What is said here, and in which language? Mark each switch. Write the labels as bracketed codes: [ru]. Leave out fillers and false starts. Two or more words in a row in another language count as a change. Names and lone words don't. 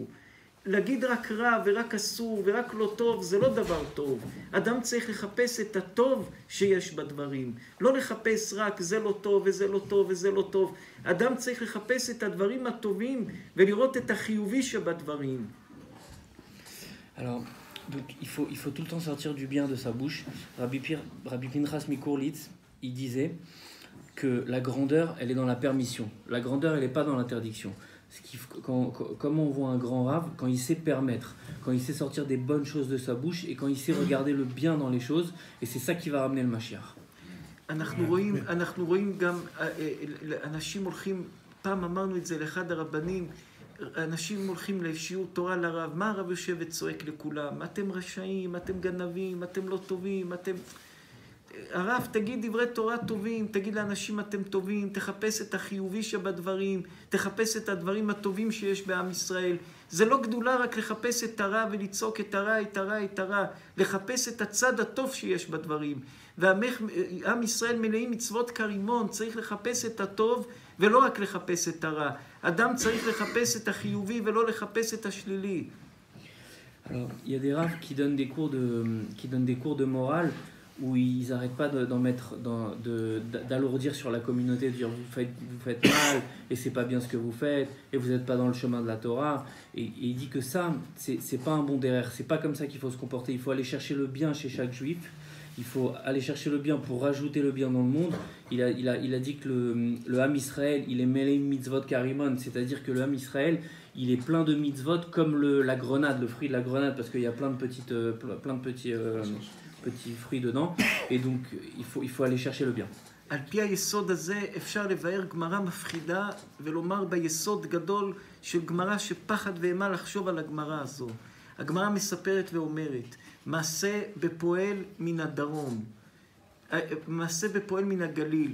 [he] להגיד רק רע ורק אסור ורק לא טוב, זה לא דבר טוב. אדם צריך לחפש את הטוב שיש בדברים. לא לחפש רק זה לא טוב וזה לא טוב וזה לא טוב. אדם צריך לחפש את הדברים הטובים ולראות את החיובי שבדברים. [fr] Alors, donc, il faut tout le temps sortir du bien de sa bouche. Rabbi Pinchas Mikurlitz, il disait que la grandeur, elle est dans la permission. La grandeur, elle n'est pas dans l'interdiction. Comment on voit un grand rave, quand il sait permettre, quand il sait sortir des bonnes choses de sa bouche et quand il sait regarder le bien dans les choses, et c'est ça qui va ramener le Mashiach. [he] אנחנו רואים גם, אנשים הולכים, פעם אמרנו את זה לאחד הרבנים, אנשים הולכים לשיעור תורה לרב, מה הרב יושב וצועק לכולם? אתם רשעים, אתם גנבים, אתם לא טובים, אתם... הרב, תגיד דברי תורה טובים, תגיד לאנשים אתם טובים, תחפש את החיובי שבדברים, תחפש את הדברים הטובים שיש בעם ישראל. זה לא גדולה רק לחפש את הרע ולצעוק את הרע, את הרע, את הרע, לחפש את הצד הטוב שיש בדברים. ועם ישראל מלאים מצוות כרימון, צריך לחפש את הטוב ולא רק לחפש את הרע. אדם צריך לחפש את החיובי ולא לחפש את השלילי. [fr] Alors, il y a des raves qui donnent des cours de morale où ils n'arrêtent pas d'alourdir sur la communauté, de dire vous faites mal et c'est pas bien ce que vous faites et vous n'êtes pas dans le chemin de la Torah. Et il dit que ça, c'est pas un bon derrière, c'est pas comme ça qu'il faut se comporter. Il faut aller chercher le bien chez chaque juif. Il faut aller chercher le bien pour rajouter le bien dans le monde. Il a dit que le Ham Israël, il est [he] מלאים מצוות כרימון, [fr] c'est-à-dire que le Ham Israël, il est plein de mitzvot comme la grenade, le fruit de la grenade, parce qu'il y a plein de petits fruits dedans. Et donc, il faut aller chercher le bien. [he] על פי היסוד הזה אפשר לבאר גמרא מפחידה ולומר ביסוד גדול של גמרא שפחד ואימה לחשוב על הגמרא הזו. הגמרא מספרת ואומרת, מעשה בפועל מן הדרום, מעשה בפועל מן הגליל.